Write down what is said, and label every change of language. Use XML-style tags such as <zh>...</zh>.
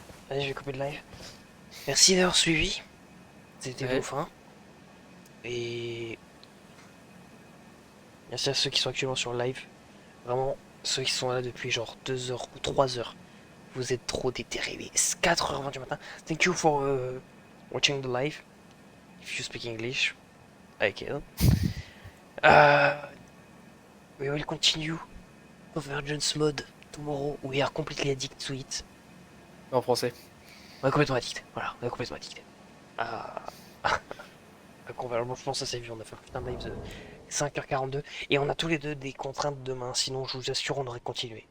<fr>Allez, je vais couper le live. Merci d'avoir suivi. C'était Ouais. ouf, hein. Et... merci à ceux qui sont actuellement sur le live. Vraiment, ceux qui sont là depuis genre 2 heures ou 3 heures. Vous êtes trop déterrés. 4h20 du matin.</fr> <en>Thank you for watching the live. If you speak English, I can. We will continue Convergence mode tomorrow. We are completely addicted to it.</en> <fr>En français. On est complètement addict. Voilà, on est complètement addict. Ah. Convergement, je pense que ça s'est vu, on a fait un putain de live de 5h42 et on a tous les deux des contraintes demain, sinon je vous assure on aurait continué.</fr>